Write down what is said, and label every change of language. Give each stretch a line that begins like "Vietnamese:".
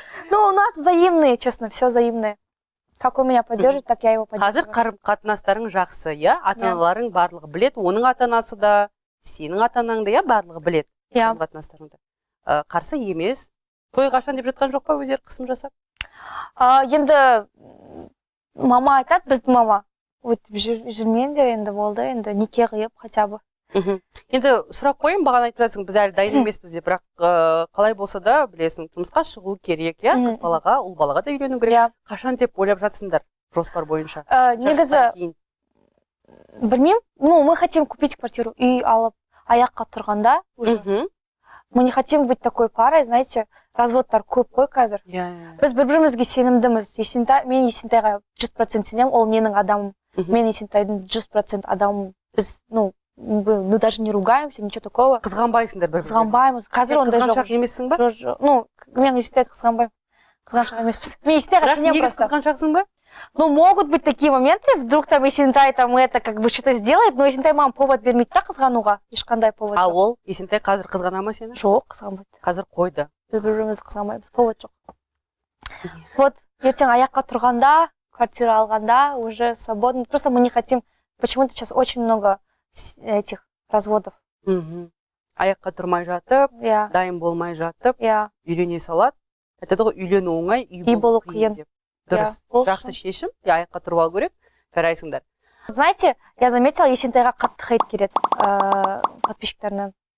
Russian: Ну, у нас взаимные, честно, все взаимное. Как он меня поддержит, так я его поддерживаю.
Kazakh: Қазір қарым-қатынастарың жақсы, иә? Ата-аналарың барлығы білет, оның ата-анасы да, сенің ата-анаңды, иә, барлығы білет. Қарым-қатынастарыңды. Қарсы емес. Той қашан деп жатқан жоқ па, өздері қысым жасап? Енді мама айтады, біздің мама. Өтіп жүрмеңдер, енді болды, енді неке қиып,
Russian: хотя бы.
Kazakh: Енді сұрақ қойын, бағана айтып жатсың, біз әлі дайын емеспіз деп, бірақ қалай болса да, білесің, тұрмысқа шығу керек, иә? Қыз балаға, ұл балаға да үйлену керек. Қашан деп ойлап жатсыңдар, жоспар бойынша? Негізі, білмеймін, ну,
Russian: мы хотим купить квартиру,
Kazakh: үй алып, аяққа тұрғанда уже.
Russian: Мы не хотим быть такой парой, знаете,
Kazakh: разводтар көп қой қазір. Біз бір-бірімізге сенімдіміз. Мен Есентайға 100% сенемін, ол менің адамым. Мен Есентайдың 100% адамым.
Russian: Біз, ну, даже не ругаемся, ничего такого.
Kazakh: Қызғанбайсыңдар бір-бірін? Қызғанбаймыз. Қазір ондай жоқ. Қызғаншақ емессің ба? Ну, мен Есентайды қызғанбаймын. Қызғаншақ емеспіз. Мен Есентайға сенемін просто. Негіз қызғаншақсың ба?
Russian: Ну, могут быть такие моменты, вдруг там Есентай там это как бы что-то сделает, но Есентай
Kazakh: маған повод бермейді да қызғануға,
Russian: ешқандай повод.
Kazakh: А ол Есентай қазір қызғана ма сені? Жоқ, қызғанбайды. Қазір қойды. Біз бір-бірімізді қызғанбаймыз, повод жоқ. Вот, ертең аяққа тұрғанда, квартира алғанда,
Russian: уже свободно. Просто мы не хотим, почему-то сейчас очень много этих разводов.
Kazakh: Аяққа тұрмай жатып, дайын болмай жатып, үйлене салады. Айтады ғой, үйлену оңай, үй болу қиын деп. Дұрыс, жақсы шешім, аяққа тұрып алу керек, жарайсыңдар.
Russian: Знаете, я заметила,
Kazakh: Есентайға қатты хейт келеді подписчиктарынан.